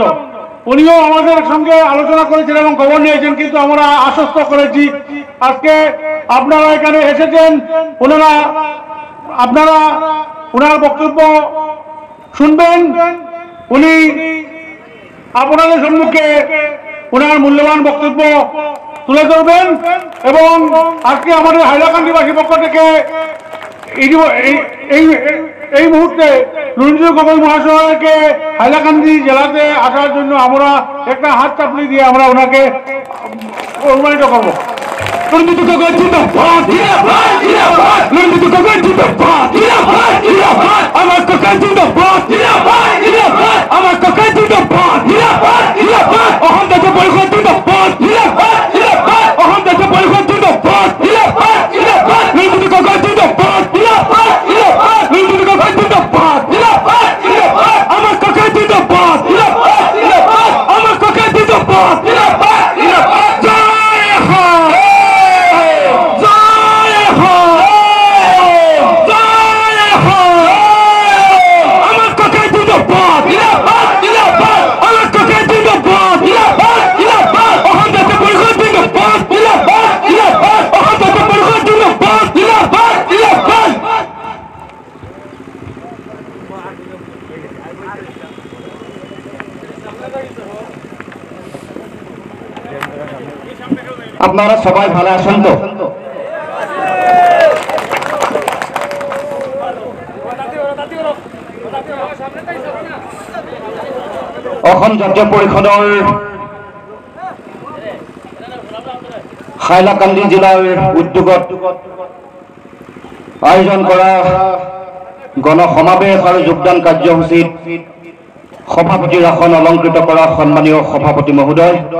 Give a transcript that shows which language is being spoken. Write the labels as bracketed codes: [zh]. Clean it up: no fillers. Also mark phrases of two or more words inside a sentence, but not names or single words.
[bn] উনিও আমাদের সঙ্গে আলোচনা করেছেন এবং খবর নিয়েছেন, কিন্তু আমরা আশ্বস্ত করেছি আজকে আপনারা এখানে এসেছেন, আপনারা ওনার বক্তব্য শুনবেন, উনি আপনাদের সম্মুখে ওনার মূল্যবান বক্তব্য তুলে ধরবেন। এবং আজকে আমাদের হাইলাকান্দিবাসীর পক্ষ থেকে এই মুহূর্তে লুরিনজ্যোতি গগৈ মহাশয়কে হাইলাকান্দি জেলাতে আসার জন্য আমরা একটা হাত চাপড়ি দিয়ে আমরা ওনাকে অনুমানিত করবো। লুরিনজ্যোতি গগৈ জিন্দাবাদ, জিন্দাবাদ, লুরিনজ্যোতি গগৈ জিন্দাবাদ, জিন্দাবাদ, জিন্দাবাদ, আমার কাকা জিন্দাবাদ, জিন্দাবাদ, জিন্দাবাদ, আমার কাকা জিন্দাবাদ, জিন্দাবাদ, জিন্দাবাদ, অসম জাতীয় পরিষদ জিন্দাবাদ, জিন্দাবাদ, জিন্দাবাদ, অসম জাতীয় পরিষদ জিন্দাবাদ, জিন্দাবাদ, জিন্দাবাদ, লুরিনজ্যোতি গগৈ জিন্দাবাদ, জিন্দাবাদ, জিন্দাবাদ, লুরিনজ্যোতি গগৈ জিন্দাবাদ, জিন্দাবাদ, জিন্দাবাদ, আমার কাকা জিন্দাবাদ, জিন্দাবাদ, জিন্দাবাদ, আমার কাকা জিন্দাবাদ, জিন্দাবাদ, জিন্দাবাদ, [hi] जय हो, जय हो, जय हो, [bn] আমার কাকা জিন্দাবাদ, জিন্দাবাদ, জিন্দাবাদ, আমার কাকা জিন্দাবাদ, জিন্দাবাদ, জিন্দাবাদ, অসম জাতীয় পরিষদ জিন্দাবাদ, জিন্দাবাদ, জিন্দাবাদ, অসম জাতীয় পরিষদ জিন্দাবাদ, জিন্দাবাদ, জিন্দাবাদ। আপনারা সবাই ভালো আছেন তো? [as] অসম জাতীয় পৰিষদৰ হাইলাকান্দি জিলাৰ উদ্যোগত আয়োজন কৰা গণসমাবেশ আৰু যোগদান কাৰ্যসূচীত সভাপতিৰ আসন অলংকৃত কৰা সন্মানীয় সভাপতি মহোদয়,